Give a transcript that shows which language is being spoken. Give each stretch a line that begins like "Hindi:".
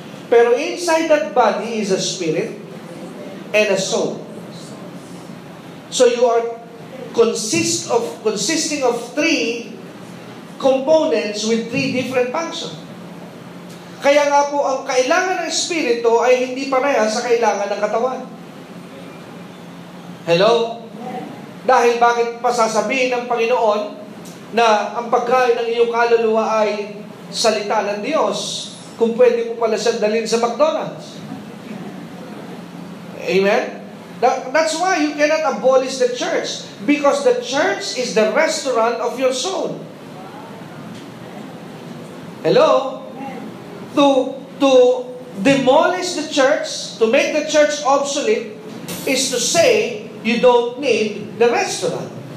Filipino: Pero
English: inside that body is a spirit and a soul. So you are consisting of 3 components with 3 different functions.
Filipino: Kaya nga po, ang kailangan ng Espiritu ay hindi parehas sa kailangan ng katawan. Hello? Dahil bakit pa sasabihin ng Panginoon na ang pagkain ng iyong kaluluwa ay salita ng Diyos kung pwede mo pala siyang dalhin sa McDonald's? Amen?
English: That's why you cannot abolish the church, because the church is the restaurant of your soul. Hello? To demolish the church, to make the church obsolete, is to say you don't need the restaurant.